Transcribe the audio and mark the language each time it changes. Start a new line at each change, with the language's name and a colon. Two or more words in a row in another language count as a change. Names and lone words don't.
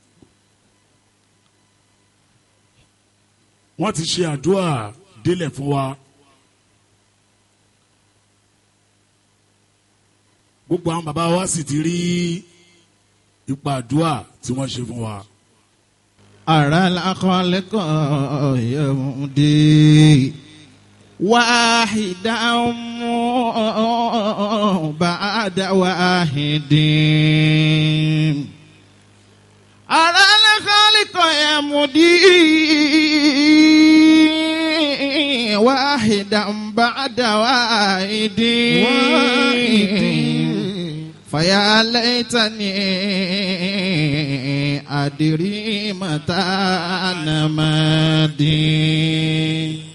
Yoruba: Wọ́n ti ṣe àdúrà délẹ̀ fún wa. Gbogbo àwọn bàbá wa sì ti rí ipa àdúrà tí wọ́n ṣe fún wa.
Arabic: أرى الخالق يمضي واحدا بعد واحد. أرى الخالق يمضي واحدا بعد واحد فيا ليتني أدري متى أنا مادي.